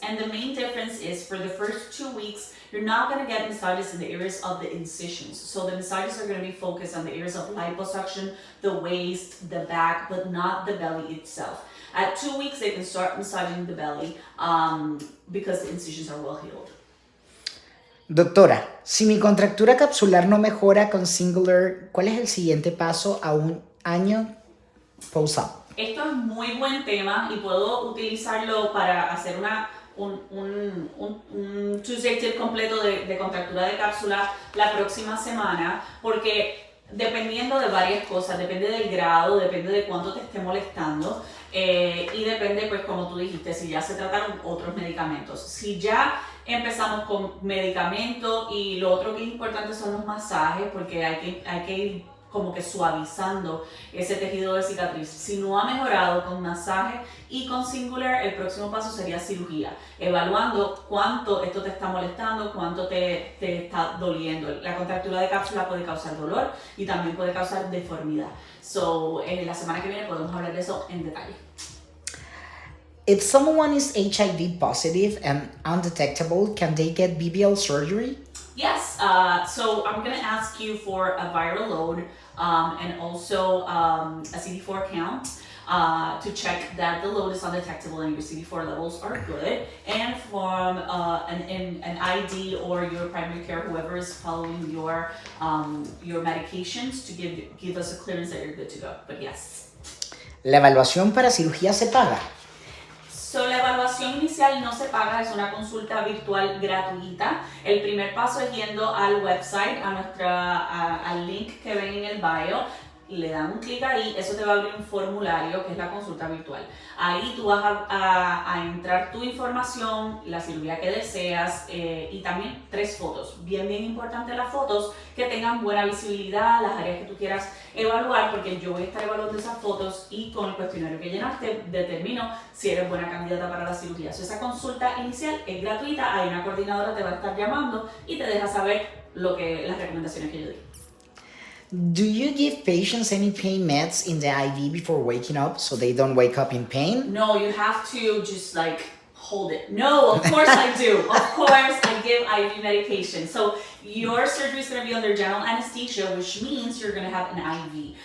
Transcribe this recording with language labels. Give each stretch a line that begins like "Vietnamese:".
English: And the main difference is for the first 2 weeks, you're not going to get massages in the areas of the incisions. So the massages are going to be focused on the areas of liposuction, the waist, the back, but not the belly itself. At 2 weeks, they can start massaging the belly because the incisions are well healed.
Spanish: Doctora, si mi contractura capsular no mejora con singular, ¿cuál es el siguiente paso a un año post-op? Esto es muy buen tema y puedo utilizarlo para hacer un
English: Tuesday tip
Spanish: completo de contractura de cápsula la próxima semana, porque dependiendo de varias cosas, depende del grado, depende de cuánto te esté molestando y depende, pues como tú dijiste, si ya se trataron otros medicamentos. Si ya empezamos con medicamentos y lo otro que es importante son los masajes, porque hay que ir como que suavizando ese tejido de cicatriz. Si no ha mejorado con masaje y con singular, el próximo paso sería cirugía, evaluando cuánto esto te está molestando, cuánto te está doliendo. La contractura de cápsula puede causar dolor y también puede causar deformidad. So, la semana que viene podemos hablar de eso en detalle.
English: If someone is HIV positive and undetectable, can they get BBL surgery? Yes, so I'm going to ask you for a viral load and also a CD4 count to check that the load is undetectable and your CD4 levels are good, and from an ID or your primary care, whoever is following your medications, to give us a clearance that you're good to go. But yes.
Spanish: ¿La evaluación para cirugía se paga? So, la evaluación inicial no se paga, es una consulta virtual gratuita. El primer paso es yendo al website, al link que ven en el bio. Le dan un clic ahí, eso te va a abrir un formulario que es la consulta virtual. Ahí tú vas a entrar tu información, la cirugía que deseas y también 3 fotos. Bien importante las fotos que tengan buena visibilidad, las áreas que tú quieras evaluar, porque yo voy a estar evaluando esas fotos y con el cuestionario que llenaste determino si eres buena candidata para la cirugía. So, esa consulta inicial es gratuita, hay una coordinadora que te va a estar llamando y te deja saber las recomendaciones que yo di.
English: Do you give patients any pain meds in the IV before waking up so they don't wake up in pain? No, you have to just hold it. No, of course I do. Of course I give IV medication. So your surgery is going to be under general anesthesia, which means you're going to have an IV.